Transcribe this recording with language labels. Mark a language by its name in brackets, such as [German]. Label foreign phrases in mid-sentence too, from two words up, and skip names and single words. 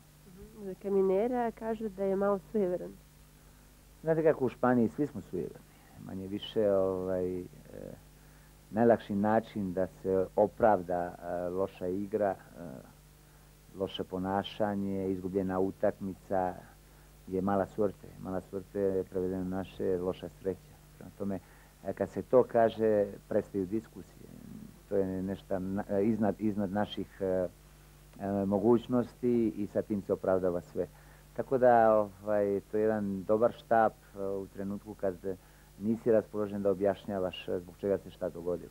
[Serbian] Za Kaminera kažu da je malo sujeveran. Znate kako u Španiji svi smo sujeverni. Manje više najlakši način da se opravda loša igra, loše ponašanje, izgubljena utakmica je [Spanish] mala suerte. Mala suerte [Serbian] je prevedeno naše loša sreća. Prema tome, kad se to kaže, prestaju diskusije. To je nešto iznad naših mogućnosti i sa tim se opravdava sve. Tako da to je jedan dobar štab u trenutku kad nisi raspoložen da objašnjavaš zbog čega se šta dogodilo.